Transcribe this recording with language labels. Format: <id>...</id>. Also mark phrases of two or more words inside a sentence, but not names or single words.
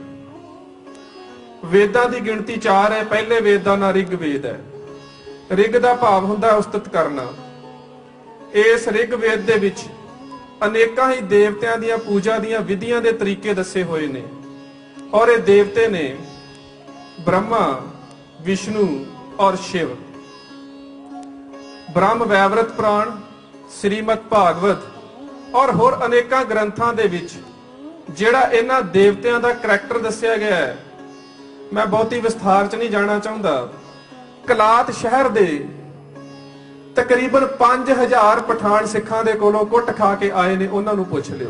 <pa>ਵੇਦਾਂ ਦੀ ਗਿਣਤੀ 4 ਹੈ। ਪਹਿਲੇ ਵੇਦ ਦਾ ਨਾਂ ਰਿਗ ਵੇਦ ਹੈ। ਰਿਗ ਦਾ ਭਾਵ ਹੁੰਦਾ ਉਸਤਤ ਕਰਨਾ। ਇਸ ਰਿਗ ਵੇਦ ਦੇ ਵਿੱਚ ਅਨੇਕਾਂ ਹੀ ਦੇਵਤਿਆਂ ਦੀਆਂ ਪੂਜਾ ਦੀਆਂ ਵਿਧੀਆਂ ਦੇ ਤਰੀਕੇ ਦੱਸੇ ਹੋਏ ਨੇ, ਔਰ ਇਹ ਦੇਵਤੇ ਨੇ ब्रह्मा, विष्णु और शिव। ਬ੍ਰਹਮ ਵੈਵਰਤ ਪੁਰਾਣ, ਸ਼੍ਰੀਮਦ ਭਾਗਵਤ ਔਰ ਹੋਰ ਅਨੇਕਾਂ ਗ੍ਰੰਥਾਂ ਦੇ ਵਿਚ ਜਿਹੜਾ ਇਨ੍ਹਾਂ ਦੇਵਤਿਆਂ ਦਾ ਕਰੈਕਟਰ ਦੱਸਿਆ ਗਿਆ ਹੈ, ਮੈਂ ਬਹੁਤੀ ਵਿਸਤਾਰ ਚ ਨਹੀਂ ਜਾਣਾ ਚਾਹੁੰਦਾ। ਕਲਾਤ ਸ਼ਹਿਰ ਦੇ ਤਕਰੀਬਨ 5000 ਪਠਾਣ ਸਿੱਖਾਂ ਦੇ ਕੋਲੋਂ ਕੁੱਟ ਖਾ ਕੇ ਆਏ ਨੇ, ਉਨ੍ਹਾਂ ਨੂੰ ਪੁੱਛ ਲਿਓ।</pa>